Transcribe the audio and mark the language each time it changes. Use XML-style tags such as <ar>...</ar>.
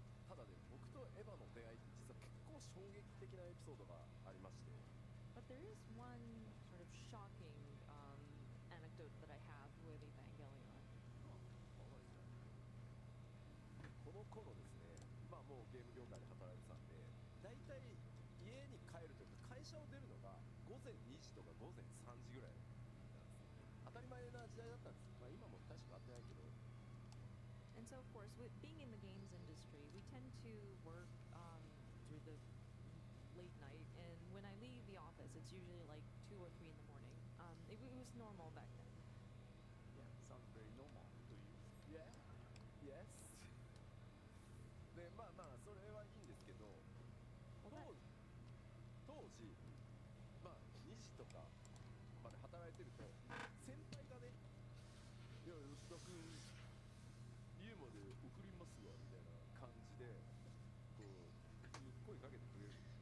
<ja>ただね、僕とエヴァの出会いって実は結構衝撃的なエピソードがありまして、</ja> <en>But there is one sort of shocking anecdote that I have with Evangelion.</en> <ja>この頃ですね、まあもうゲーム業界で働いてたんで、大体家に帰るというか会社を出るのが午前2時とか午前3時ぐらいなんですね。当たり前な時代だったんです。まあ今も大して変わってないけど、</ja> <en>And so, of course, with being in the games industry, we tend to work through the late night, and when I leave the office, it's usually like 2 or 3 in the morning. It was normal back then. Yeah, sounds very normal to you. Yeah, yes.</en> <ja>で、まあまあそれはいいんですけど、</ja> <en>Well, that,</en> <ja>当時、まあ2時とかまで働いてると先輩がね、いや吉田君家まで送りますわみたいな感じでこう声かけてくれる。</ja>